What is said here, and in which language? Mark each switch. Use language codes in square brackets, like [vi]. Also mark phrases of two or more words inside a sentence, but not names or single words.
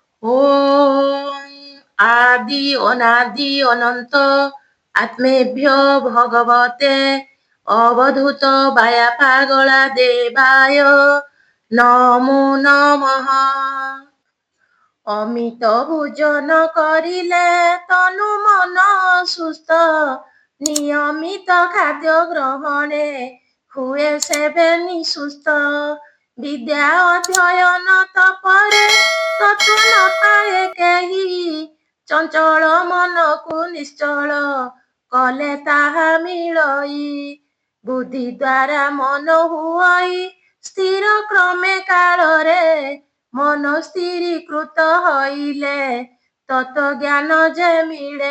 [sa] ওম আদি অনাদি অনন্ত আত্মেভ্য ভগবতে অবধূত বায়া পাগলা দেবায় নমো নমঃ। [or] ଅମିତ ଭୋଜନ କରିଲେ ତନୁ ମନ ସୁସ୍ଥ, ନିୟମିତ ଖାଦ୍ୟ ଗ୍ରହଣେ ହୁଏ ସେବେନି ସୁସ୍ଥ। ବିଦ୍ୟା ଅଧ୍ୟୟନ ତପରେ ତତ୍ତ୍ୱ ନ ପାଏ କେହି, ଚଞ୍ଚଳ ମନକୁ ନିଶ୍ଚଳ କଲେ ତାହା ମିଳଇ। ବୁଦ୍ଧି ଦ୍ୱାରା ମନ ହୁଅଇ ସ୍ଥିର କ୍ରମେ କାଳରେ, ମନ ସ୍ଥିରୀକୃତ ହଇଲେ ତତ୍ତ୍ୱ ଜ୍ଞାନ ଯେ ମିଳେ।